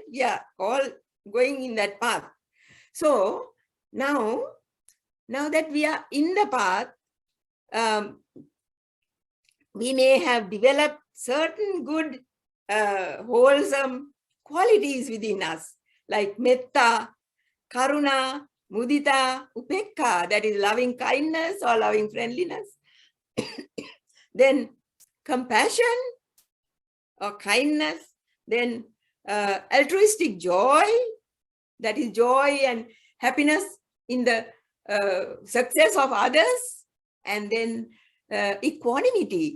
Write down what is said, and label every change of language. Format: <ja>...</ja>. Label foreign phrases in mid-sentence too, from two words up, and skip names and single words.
<en>We are all going in that path. So now that we are in the path, we may have developed certain good, wholesome qualities within us, like</en> <pi>metta, karuna, mudita, upekka,</pi> <en>that is loving kindness or loving friendliness. Then compassion or kindness, then altruistic joy, that is joy and happiness in the success of others, and then equanimity.</en>